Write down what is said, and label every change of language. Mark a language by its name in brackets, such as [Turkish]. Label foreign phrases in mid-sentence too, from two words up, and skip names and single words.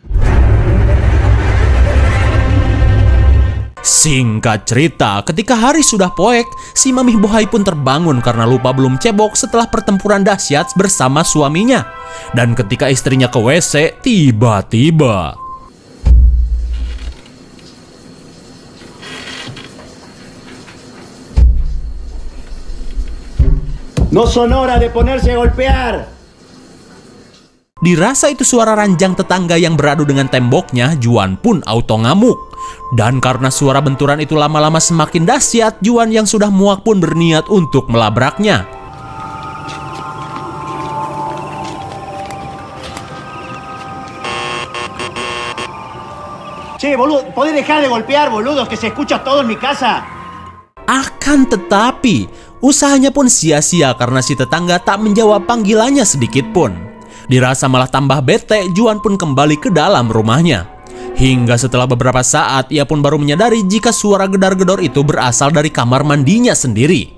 [Indonesian] Singkat cerita, ketika hari sudah poek, si mami bohai pun terbangun karena lupa belum cebok setelah pertempuran dahsyat bersama suaminya. Dan ketika istrinya ke WC, tiba-tiba [Spanish] No son hora de ponerse a golpear. [Indonesian] dirasa itu suara ranjang tetangga yang beradu dengan temboknya. Juan pun auto ngamuk. Dan karena suara benturan itu lama-lama semakin dahsyat, Juan yang sudah muak pun berniat untuk melabraknya. [Spanish] Che, boludo, ¿podés dejar de golpear, boludos? Que se escucha todo en mi casa. [Indonesian] Akan tetapi, usahanya pun sia-sia karena si tetangga tak menjawab panggilannya sedikit pun. Dirasa malah tambah bete, Juan pun kembali ke dalam rumahnya. Hingga setelah beberapa saat, ia pun baru menyadari jika suara gedar-gedor itu berasal dari kamar mandinya sendiri.